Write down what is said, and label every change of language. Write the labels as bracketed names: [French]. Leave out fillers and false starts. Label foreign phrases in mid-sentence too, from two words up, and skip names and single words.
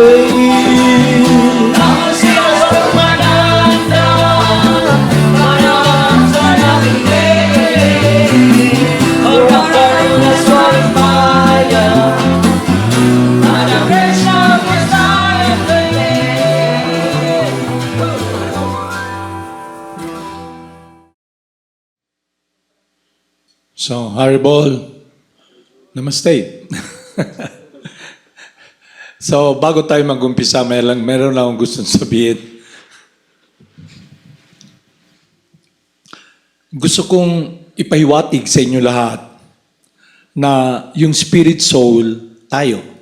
[Sanskrit] नमो सिद्धस्वरूपानन्द परमहंस नामिने गौर करुणा स्वरूपाय राधा कृष्ण प्रेष्ठाय ते. [Filipino] So, Haribol, namaste. So, bago tayo mag-umpisa, meron lang akong gustong sabihin. Gusto kong ipahiwatig sa inyo lahat na yung [English] spirit soul, [Filipino] tayo.